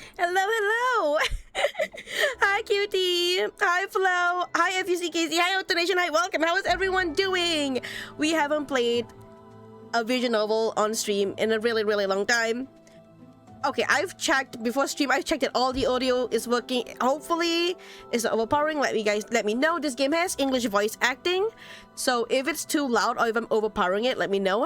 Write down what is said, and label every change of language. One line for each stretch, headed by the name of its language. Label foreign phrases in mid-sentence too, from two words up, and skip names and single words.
English: Hello, hello. Hi, Cutie. Hi, Flo. Hi, FUCKC. Hi, Autonation. Hi, welcome. How is everyone doing? We haven't played a visual novel on stream in a really, really long time. Okay, I've checked before stream. I've checked that all the audio is working. Hopefully, it's not overpowering. Let me know. This game has English voice acting, so if it's too loud or if I'm overpowering it, let me know.